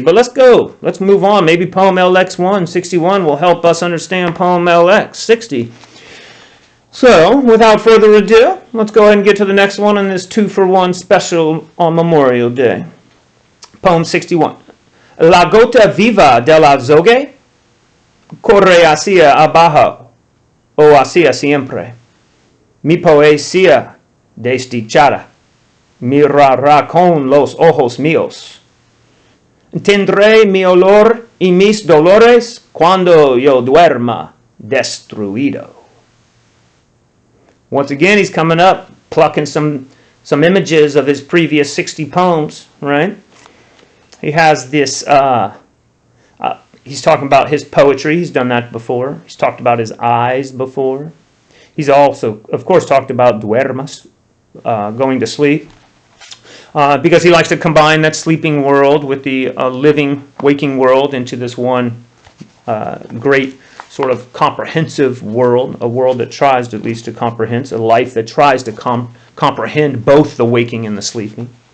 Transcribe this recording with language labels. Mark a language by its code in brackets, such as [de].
[en] But let's move on. Maybe poem LX 61 will help us understand poem LX 60. So without further ado, let's go ahead and get to the next one in this 2-for-1 special on Memorial Day. Poem 61. [es] La gota viva del azogue corre hacia abajo o hacia siempre. Mi poesía desdichada mirará con los ojos míos. Tendré mi olor y mis dolores cuando yo duerma destruido. [en] Once again, he's coming up, plucking some images of his previous 60 poems, right? He has this, he's talking about his poetry. He's done that before. He's talked about his eyes before. He's also, of course, talked about duermas, going to sleep, because he likes to combine that sleeping world with the living, waking world into this one great sort of comprehensive world, a world that tries to, at least to comprehend, a life that tries to comprehend both the waking and the sleeping.